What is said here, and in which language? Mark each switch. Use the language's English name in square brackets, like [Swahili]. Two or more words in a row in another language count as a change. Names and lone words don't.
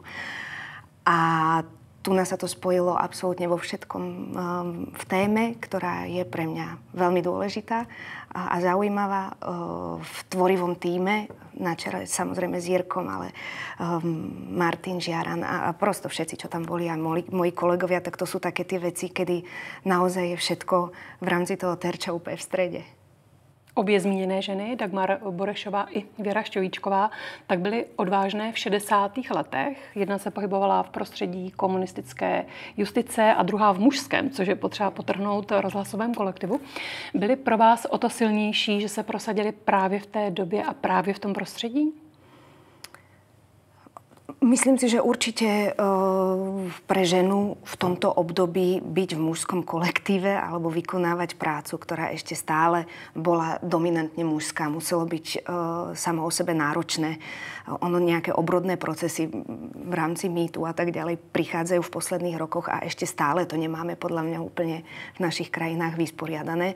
[Slovak] A tu nás sa to spojilo absolútne vo všetkom v téme, ktorá je pre mňa veľmi dôležitá a zaujímavá v tvorivom tíme, na čele samozrejme s Jirkom, ale Martin Žiaran a prosto všetci, čo tam boli a moji kolegovia, tak to sú také tie veci, kedy naozaj je všetko v rámci toho terča úplne v strede. [Czech] Obě zmíněné ženy, Dagmar Burešová i Věra Šťovíčková, tak byly odvážné v 60. letech. Jedna se pohybovala v prostředí komunistické justice a druhá v mužském, což je potřeba potrhnout rozhlasovém kolektivu. Byly pro vás o to silnější, že se prosadili právě v té době a právě v tom prostředí? [Slovak] Myslím si, že určite pre ženu v tomto období byť v mužskom kolektíve alebo vykonávať prácu, ktorá ešte stále bola dominantne mužská, muselo byť samo o sebe náročné. Ono nejaké obrodné procesy v rámci mýtu a tak ďalej prichádzajú v posledných rokoch a ešte stále to nemáme podľa mňa úplne v našich krajinách vysporiadané.